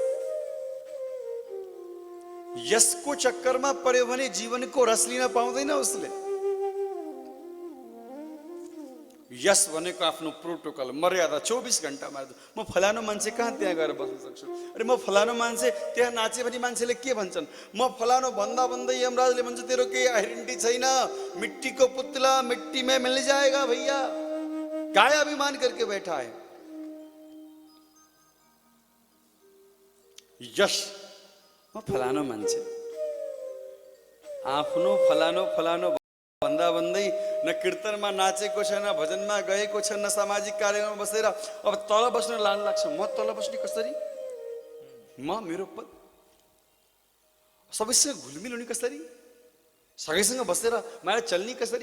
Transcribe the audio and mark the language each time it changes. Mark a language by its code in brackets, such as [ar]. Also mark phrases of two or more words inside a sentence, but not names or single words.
[ne] यसको चक्करमा पर्यो भने जीवनको रस लिन पाउँदैन उसले। यस भनेको आफ्नो प्रोटोकल, मर्यादा। 24 घण्टामा म फलानो मान्छे कहाँ त्यहाँ गएर बस्न सक्छु, अरे म फलानो मान्छे त्यहाँ नाचे भने मान्छेले के भन्छन्, म फलानो भन्दा भन्दै यमराजले भन्छ तेरो केही आइडेन्टिटी छैन, [hi] मिट्टी को पुतला मिट्टी में मिल जाएगा भैया। काय अभिमान करके बैठा है। [ne] यश, म फलानो मान्छे, आफ्नो फलानो फलानो भन्दा भन्दै न कीर्तनमा नाचेको छ, न भजनमा गएको छ, न सामाजिक कार्यक्रममा बसेर अब तल बस्न लान लाग्छ। म तल बस्ने कसरी, म मेरो पद सबैसँग घुलमिल हुने कसरी, सबैसँग बसेर माया चल्ने कसरी।